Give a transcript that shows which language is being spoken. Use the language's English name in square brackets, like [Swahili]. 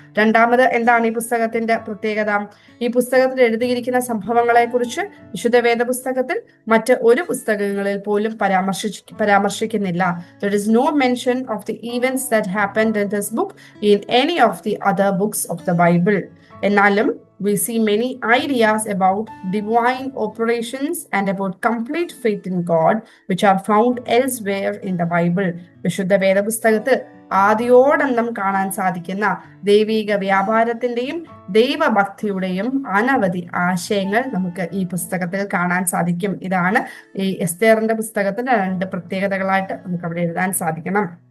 [Malayalam] 2ാമത് എന്താണ് ഈ പുസ്തകത്തിന്റെ പ്രത്യേകത? ഈ പുസ്തകത്തിൽ എഴുതിയിരിക്കുന്ന സംഭവങ്ങളെ കുറിച്ച് വിശുദ്ധ വേദ പുസ്തകത്തിൽ മറ്റ് ഒരു പുസ്തകങ്ങളിൽ പോലും പരാമർശിക്കുന്നില്ല. [English] There is no mention of the events that happened in this book in any of the other books of the Bible. [Malayalam] എന്നാലും [English] we see many ideas about divine operations and about complete faith in God which are found elsewhere in the Bible. [Malayalam] വിശുദ്ധ വേദപുസ്തകത്തിൽ ആദിയോടന്തം കാണാൻ സാധിക്കുന്ന ദൈവിക വ്യാപാരത്തിന്റെയും ദൈവഭക്തിയുടെയും അനവധി ആശയങ്ങൾ നമുക്ക് ഈ പുസ്തകത്തിൽ കാണാൻ സാധിക്കും. ഇതാണ് ഈ എസ്തേറിന്റെ പുസ്തകത്തിന്റെ 2 പ്രത്യേകതകളായിട്ട് നമുക്ക് അവിടെ എഴുതാൻ സാധിക്കണം.